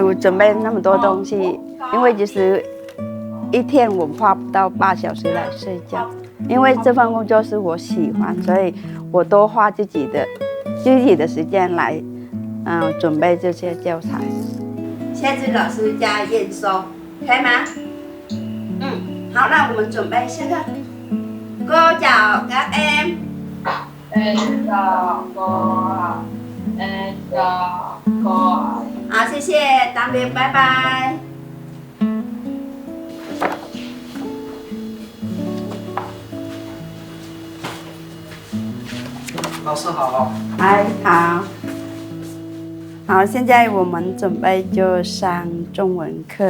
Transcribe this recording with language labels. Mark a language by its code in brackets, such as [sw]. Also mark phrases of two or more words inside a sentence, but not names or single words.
[zh] 我准备那么多东西，因为其实一天我花不到8小时来睡觉，因为这份工作是我喜欢，所以我都花自己的时间来，准备这些教材。现在老师加验收，可以吗？好，那我们准备下课。 [vi] Cô chào các em。Em chào cô. Em chào cô. [zh] 好，谢谢，当别，拜拜。老师好。嗨，好。好，现在我们准备就上中文课。